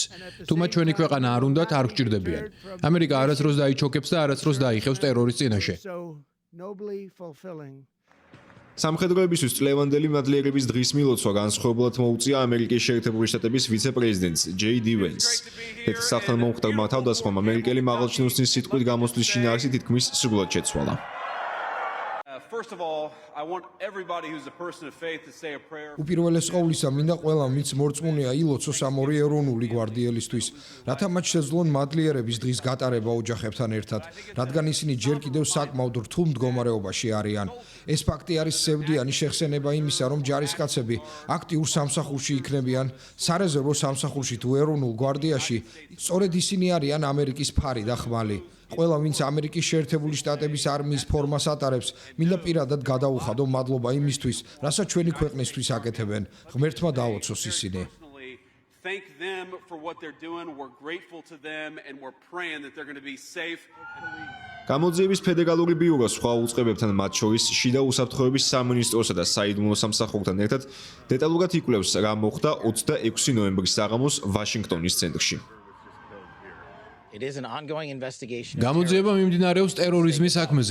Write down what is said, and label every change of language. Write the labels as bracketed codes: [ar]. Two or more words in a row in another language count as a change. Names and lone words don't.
[ka] თუ მათ ჩვენი ქვეყანა არ უნდათ, არ გჭირდებიან. ამერიკა არასდროს დაიჩოქებს და არასდროს დაიხევს ტერორის წინაშე. სამხედროებისთვის წლევანდელი მადლიერების დღის მილოცვა განსხვავებულად მოუწია ამერიკის შეერთებული შტატების ვიცე-პრეზიდენტს ჯეი-დი ვენსს. თეთრ სახლთან მომხდარმა თავდასხმამ ამერიკელი მაღალჩინოსნის სიტყვით გამოსვლის შინაარსი თითქმის სრულად შეცვალა. [en] First of all, I want everybody who's a person of faith to say a prayer. [ka] უპირველეს ყოვლისა, მინდა ყველამ, ვინც მორწმუნეა, ილოცოს ამ ორი ეროვნული გვარდიელისთვის, რათა მათ შეძლონ მადლიერების დღის გატარება ოჯახებთან ერთად, რადგან ისინი ჯერ კიდევ საკმაოდ რთულ მდგომარეობაში არიან. ეს ფაქტი არის სევდიანი შეხსენება იმისა, რომ ჯარისკაცები აქტიურ სამსახურში იქნებიან, სარეზერვო სამსახურში თუ ეროვნულ გვარდიაში, სწორედ ისინი არიან ამერიკის ფარი და ხმალი. ყველა, ვინც ამერიკის შეერთებული შტატების არმიის ფორმას ატარებს, მინდა პირადად გადაუხადო მადლობა იმისთვის, რასაც ჩვენი ქვეყნისთვის აკეთებენ. ღმერთმა დააოცოს ისინი. [en] Thank them for what they're doing. We're grateful to them and we're praying that they're going to be safe. [ka] გამოძიების ფედერალური ბიურო სხვა უწყებებთან, მათ შორის შიდა უსაფრთხოების სამინისტროსა და საიდუმლო სამსახურთან ერთად დეტალურად იკვლევს, რა მოხდა 26 ნოემბრის საღამოს ვაშინგტონის ცენტრში. გამოძიება მიმდინარეობს ტერორიზმის საქმეზე.